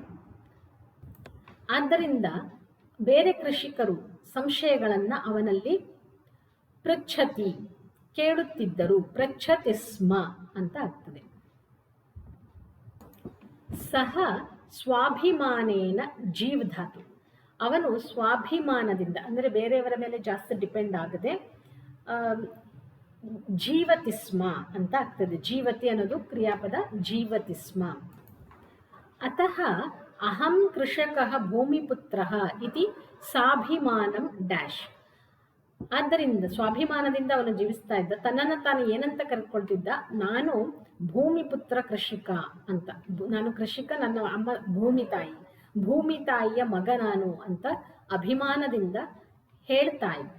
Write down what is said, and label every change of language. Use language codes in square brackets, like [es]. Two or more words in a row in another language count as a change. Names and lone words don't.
[kn] ಆದ್ದರಿಂದ ಬೇರೆ ಕೃಷಿಕರು ಸಂಶಯಗಳನ್ನು ಅವನಲ್ಲಿ ಪೃಚ್ಛತಿ ಕೇಳುತ್ತಿದ್ದರು. [sa] ಪೃಚ್ಛತಿ ಸ್ಮ [kn] ಅಂತ ಆಗ್ತದೆ. [sa] ಸಹ ಸ್ವಾಭಿಮಾನೇನ ಜೀವ್ ಧಾತು. [kn] ಅವನು ಸ್ವಾಭಿಮಾನದಿಂದ ಅಂದರೆ ಬೇರೆಯವರ ಮೇಲೆ ಜಾಸ್ತಿ ಡಿಪೆಂಡ್ ಆಗದೆ [sa] ಜೀವತಿ ಸ್ಮ [kn] ಅಂತ ಆಗ್ತದೆ. ಜೀವತಿ ಅನ್ನೋದು ಕ್ರಿಯಾಪದ, [sa] ಜೀವತಿ ಸ್ಮ. ಅತಃ ಅಹಂ ಕೃಷಕಃ ಭೂಮಿಪುತ್ರಃ ಇತಿ ಸಾಭಿಮಾನಂ ಡ್ಯಾಶ್. [kn] ಆದ್ದರಿಂದ ಸ್ವಾಭಿಮಾನದಿಂದ ಅವನು ಜೀವಿಸ್ತಾ ಇದ್ದ. ತನ್ನನ್ನು ತಾನು ಏನಂತ ಕರೆದುಕೊಳ್ತಿದ್ದ? ನಾನು ಭೂಮಿಪುತ್ರ ಕೃಷಿಕ ಅಂತ. ನಾನು ಕೃಷಿಕ, ನನ್ನ ಅಮ್ಮ ಭೂಮಿ ತಾಯಿ, ಭೂಮಿ ತಾಯಿಯ ಮಗ ನಾನು ಅಂತ ಅಭಿಮಾನದಿಂದ ಹೇಳ್ತಾ ಇದ್ದ.